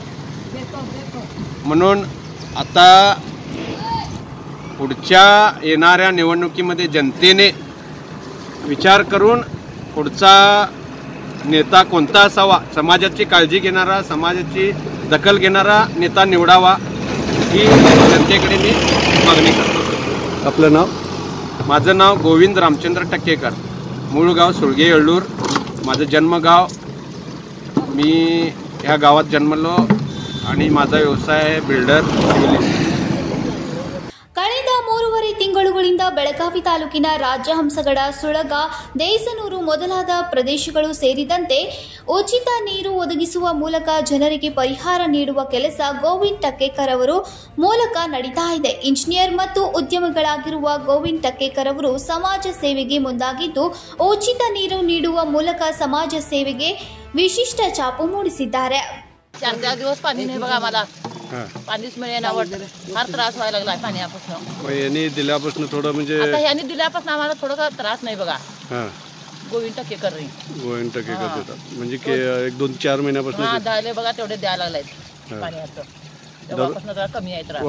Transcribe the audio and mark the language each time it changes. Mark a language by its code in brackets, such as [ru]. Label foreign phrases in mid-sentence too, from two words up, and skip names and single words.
[mr] म्हणून आता पुढच्या येणाऱ्या निवडणुकीमध्ये जनतेने विचार करून पुढचा नेता कोणता असावा, समाजाची काळजी घेणारा, समाजाची दखल घेणारा नेता निवडावा, ही जनतेकडे मी मागणी करतो। आपलं नाव? माझं नाव गोविंद रामचंद्र टक्केकर, मूळ गाव सुळगे येळ्ळूर, माझं जन्मगाव। मी ह्या गावात जन्मलो आणि माझा व्यवसाय आहे बिल्डर। [kn] ಕಳೆದ 3.5 ತಿಂಗಳುಗಳಿಂದ ಬೆಳಗಾವಿ ತಾಲೂಕಿನ ರಾಜಹಂಸಗಡ, ಸುಳಗ, ದೇಸನೂರು ಮೊದಲಾದ ಪ್ರದೇಶಗಳು ಸೇರಿದಂತೆ ಉಚಿತ ನೀರು ಒದಗಿಸುವ ಮೂಲಕ ಜನರಿಗೆ ಪರಿಹಾರ ನೀಡುವ ಕೆಲಸ ಗೋವಿಂದ ಟಕ್ಕೇಕರ್ ಅವರು ಮೂಲಕ ನಡೀತಾ ಇದೆ। ಇಂಜಿನಿಯರ್ ಮತ್ತು ಉದ್ಯಮಿಗಳಾಗಿರುವ ಗೋವಿಂದ ಟಕ್ಕೇಕರ್ ಅವರು ಸಮಾಜ ಸೇವೆಗೆ ಮುಂದಾಗಿದ್ದು ಉಚಿತ ನೀರು ನೀಡುವ ಮೂಲಕ ಸಮಾಜ ಸೇವೆಗೆ ವಿಶಿಷ್ಟ ಛಾಪು ಮೂಡಿಸಿದ್ದಾರೆ। [mr] 4 दिवस पाणी नाही बघा, आम्हाला पाणीच मिळेना, फार त्रास व्हायला लागला पाण्यापासून। यांनी दिल्यापासून थोडं म्हणजे आता यांनी दिल्यापासून आम्हाला थोडं त्रास नाही बघा। गोविंद टक्केकर देतात म्हणजे 1-2-4 महिन्यापासून द्यायला बघा, तेवढे द्यायला लागलाय पाण्याचं। तेव्हापासून जरा कमी आहे त्रास।